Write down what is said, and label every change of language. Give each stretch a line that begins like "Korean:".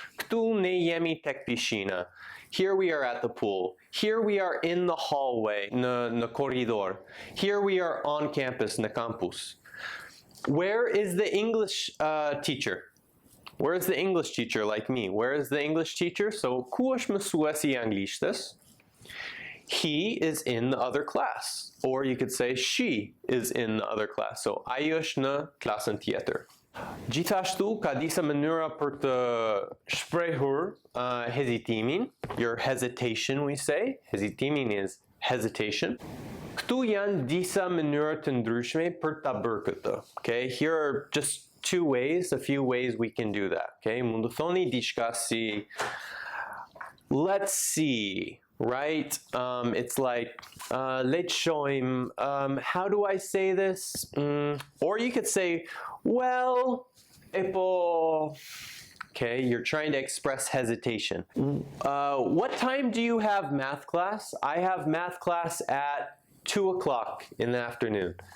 Albanian: Ktu ne jemi tek piscina.
English: Here we are at the pool. Here we are in the hallway,
Albanian: në corridor.
English: Here we are on campus,
Albanian: në campus.
English: Where is the English teacher? Where is the English teacher like me? Where is the English teacher?
Albanian: So, ku është mësuesi I anglishtes?
English: He is in the other class. Or you could say she is in the other class.
Albanian: So, ai është në klasën tjetër. Gjithashtu, ka disa mënyra për të shprehur hezitimin.
English: Your hesitation, we say. Hezitimin is hesitation.
Albanian: Këtu janë disa mënyra të ndryshme për ta bërë këtë.
English: Okay? Here are just two ways, a few ways we can do that. Okay?
Albanian: Mund të thoni diçka si,
English: let's see, right? It's like, let's show him, how do I say this? Or you could say, well, epo, okay, you're trying to express hesitation. What time do you have math class? I have math class at 2 o'clock in the afternoon.